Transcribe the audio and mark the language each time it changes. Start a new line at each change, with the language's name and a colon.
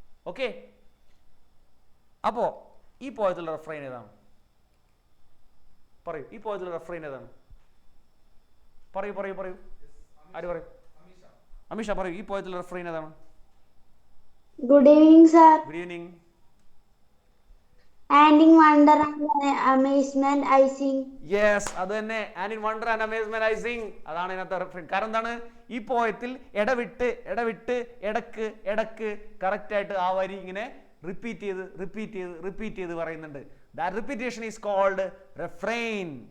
Malayalam: Okay, അപ്പോ ഈ പോയത്തിലുള്ള റെഫ്രെയിൻ ഏതാണ്? പറയൂ, ഈ പോയത്തിലുള്ള റെഫ്രെയിൻ ഏതാണ്? പറയൂ. ആര് പറയൂ? അമിഷ പറയൂ, ഈ പോയത്തിലുള്ള റെഫ്രെയിൻ ഏതാണ്?
English: Good evening sir. Good evening. And in wonder and amazement I sing.
Malayalam: Yes, അത് തന്നെ.
English: And in wonder and amazement I sing.
Malayalam: അതാണ് ഇതിനകത്ത് റെഫറൻസ്. കാരണം എന്താണ്? ഈ പോയത്തിൽ ഇടവിട്ട് ഇടക്ക് കറക്റ്റ് ആയിട്ട് ആ വരി ഇങ്ങനെ റിപ്പീറ്റ് ചെയ്ത് പറയുന്നുണ്ട്.
English: That repetition is called refrain.